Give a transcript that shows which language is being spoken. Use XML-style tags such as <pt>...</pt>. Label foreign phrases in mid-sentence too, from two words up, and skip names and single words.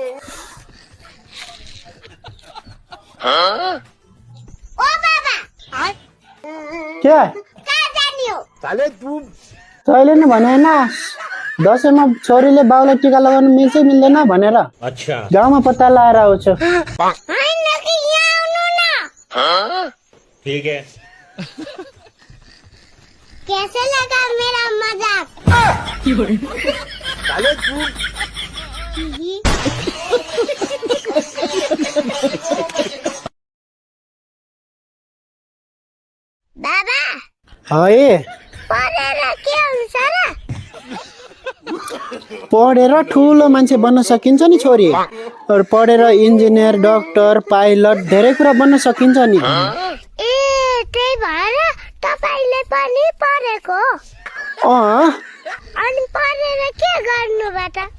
<ne>ओ बाबा के कहाँ जाने हो</ne> <hi>साले तू</hi> <ne>तैँले नै भने होइन दसैँमा छोरीले बाउलाई टिका लगाउनु मिल्छ मिल्दैन भनेर</ne> <hi>अच्छा</hi> <ne>गाउँमा पत्ता लगाएर आउँछु होइन कि यहाँ आउनु न</ne> <hi>ठीक है कैसे लगा मेरा मजाक साले तू</hi> <ne>बाबा है पढेर के हुन्छ र पढेर ठुलो मान्छे बन्न सकिन्छ नि छोरी अरू पढेर इन्जिनियर डाक्टर पाइलट धेरै कुरा बन्न सकिन्छ नि ए त्यही भएर तपाईले पनि पढेको अनि पढेर के गर्नुभयो त</ne>